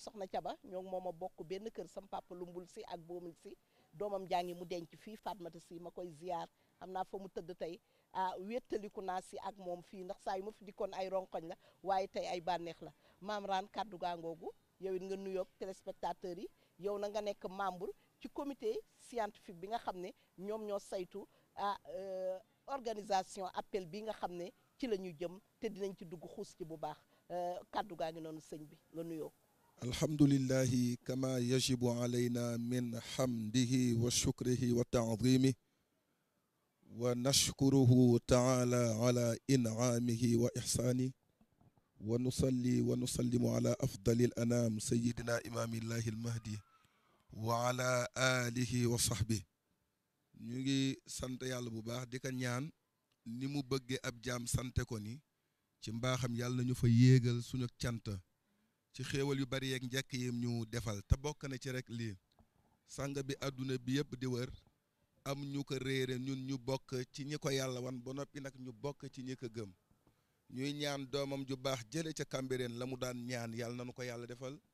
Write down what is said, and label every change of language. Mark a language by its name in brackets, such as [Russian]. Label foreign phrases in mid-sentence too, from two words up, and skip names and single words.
[Wolof] soxna caba ñoo moom a bokk benn kër sam papa lumbul si ak boomul si doomam jàngi mu denc fii Fatmata si ma koy ziyaar xam naa fa mu tëdd tey wéttaliku naa si ak moom fii ndax saa yu ma fi dikkoon ay ronkoñ la waaye tey ay bànneex la maam Raan kàddu gaangoogu yow it nga nuyoog téléspectateurs yi yow na nga nekk membre ci [French] comité scientifique [Wolof] bi nga xam ne ñoom ñoo saytu [French] organisation appel [Wolof] bi nga xam ne ci la ñu jëm te dinañ ci dugg xuus ci bu baax kàddu gaa ngi noonu sëñ bi nga nuyoo [Arabic] الحمد لله كما يجب علينا من حمده وشكره وتعظيمه ونشكره تعالى على إنعامه وإحسانه ونصلي ونسلم على أفضل الأنام سيدنا إمام الله المهدي وعلى آله وصحبه [Wolof] ñu ngi sant yàlla bu baax di ko ñaan ni mu bëggee ab jaam sante ko ni ci mbaaxam yàlla nañu fa yéegal suñu cant ci xéewal yu bari yeeg njëkk yi ñu defal te bokk na ci rek lii sang bi àdduna bi yëpp di wër am ñu ko réere ñun ñu bokk ci ñi ko yàlla wan ba noppi nag ñu bokk ci ñi ko gëm ñuy ñaan doomam ju baax jële ca Cambérène la mu daan ñaan yàlla nañu ko yàlla defal